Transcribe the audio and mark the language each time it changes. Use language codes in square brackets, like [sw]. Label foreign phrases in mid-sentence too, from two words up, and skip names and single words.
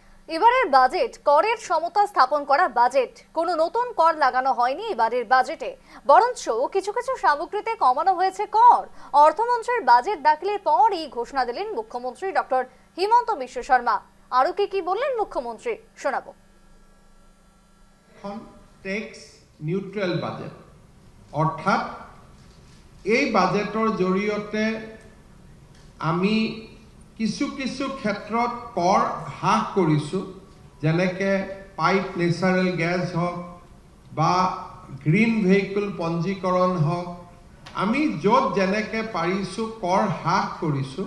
[bn] এবারের বাজেট করের সমতা স্থাপন করা বাজেট। কোনো নতুন কর লাগানো হয়নি এবারের বাজেটে, বরঞ্চ কিছু কিছু সামগ্রীতে কমানো হয়েছে কর। অর্থমন্ত্রীর বাজেট দাখিলের পর এই ঘোষণা দিলেন মুখ্যমন্ত্রী ডক্টর হিমন্ত বিশ্ব শর্মা। আরও কি বললেন মুখ্যমন্ত্রী শোনাবো। [en] tax neutral budget, [as] অর্থাৎ এই বাজেটৰ জৰিয়তে আমি কিছু কিছু ক্ষেত্ৰত কৰ হ্ৰাস কৰিছোঁ, যেনেকৈ [en] pipe natural gas [as] হওক বা [en] green vehicle [as] পঞ্জীকৰণ হওক, আমি য'ত যেনেকৈ পাৰিছোঁ কৰ হ্ৰাস কৰিছোঁ।